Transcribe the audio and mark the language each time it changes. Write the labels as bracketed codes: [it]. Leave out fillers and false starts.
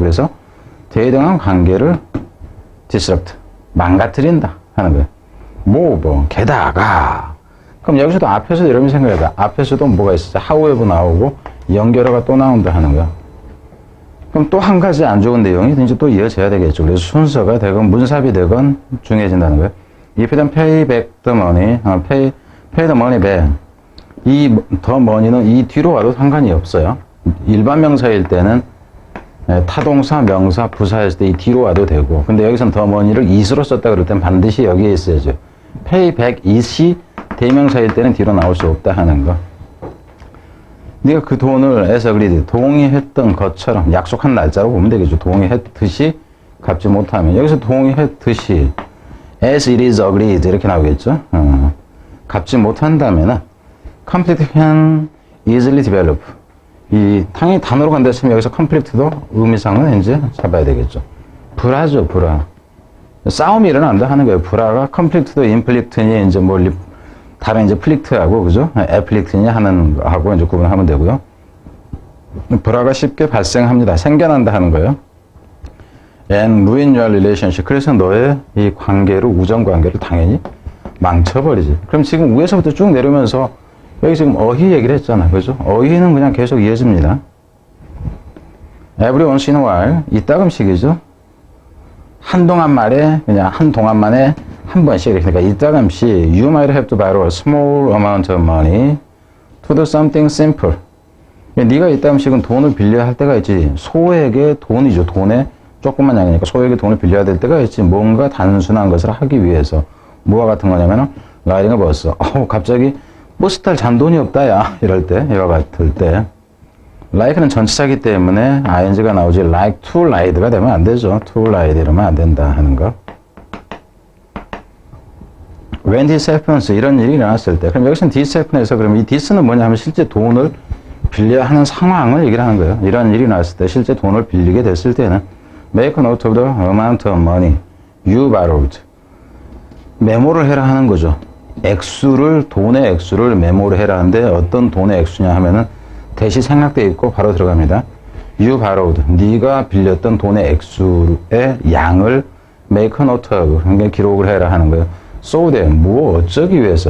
[ko] 그래서 대등한 관계를 disrupt, 망가뜨린다 하는 거예요. 게다가. 그럼 여기서도 앞에서도 여러분이 생각해봐. 앞에서도 뭐가 있었죠? however 나오고 연결어가 또 나온다 하는 거야. 그럼 또 한 가지 안 좋은 내용이 이제 또 이어져야 되겠죠. 그래서 순서가 되건 문삽이 되건 중요해진다는 거예요. [en] If you pay back the money, pay the money back. [ko] 이 the money는 이 뒤로 와도 상관이 없어요. 일반 명사일 때는 타동사, 명사, 부사했을 때 이 뒤로 와도 되고. 근데 여기서는 the money를 is로 썼다 그럴 땐 반드시 여기에 있어야죠. pay back is이 대명사일 때는 뒤로 나올 수 없다 하는 거. 네가 그 돈을 [en] as agreed, [ko] 동의했던 것처럼 약속한 날짜로 보면 되겠죠. 동의했듯이 갚지 못하면. 여기서 동의했듯이 [en] as it is agreed [ko] 이렇게 나오겠죠. 갚지 못한다면은 [en] conflict can easily develop. [ko] 이 당연히 단어로 간다 했으면 여기서 conflict도 의미상은 이제 잡아야 되겠죠. 불화죠, 불화. 싸움이 일어난다 하는 거예요. 불화가 conflict도 inflict니 이제 다른 이제 플릭트하고, 그죠? 애플릭트냐 하는 거하고 이제 구분하면 되고요. 불화가 쉽게 발생합니다. 생겨난다 하는 거예요. [en] And ruin your relationship. [ko] 그래서 너의 이 관계를, 우정 관계를 당연히 망쳐버리지. 그럼 지금 위에서부터 쭉 내려오면서 여기 지금 어휘 얘기를 했잖아. 그죠? 어휘는 그냥 계속 이어집니다. [en] Every once in a while. [ko] 이따금씩이죠. 한동안 말에, 그냥 한동안만에 한 번씩. 그러니까 이따금씩 [en] you might have to borrow a small amount of money to do something simple. [ko] 네가 이따금씩은 돈을 빌려야 할 때가 있지. 소액의 돈이죠. 돈에 조금만 양이니까 소액의 돈을 빌려야 될 때가 있지. 뭔가 단순한 것을 하기 위해서. 뭐와 같은 거냐면은 라이딩 버스. 갑자기 버스 탈 잔돈이 없다 야. 이럴 때, 이와 같을 때. like는 전치사기 때문에 ing가 나오지 [en] like to ride [ko] 가 되면 안 되죠. to ride 이러면 안 된다 하는 거. [en] when this happens [ko] 이런 일이 일어났을 때 그럼 여기서는 this happen에서 그럼 이 this는 뭐냐 하면 실제 돈을 빌려야 하는 상황을 얘기를 하는 거예요. 이런 일이 났을 때 실제 돈을 빌리게 됐을 때는 [en] make a note of the amount of money you borrowed. [ko] 메모를 해라 하는 거죠. 액수를 돈의 액수를 메모를 해라 하는데 어떤 돈의 액수냐 하면은 대시 생략되어 있고 바로 들어갑니다. [en] You borrowed. [ko] 네가 빌렸던 돈의 액수의 양을 [en] make a note of. [ko] 그러니까 기록을 해라 하는 거예요. [en] So that [ko] 뭐 어쩌기 위해서.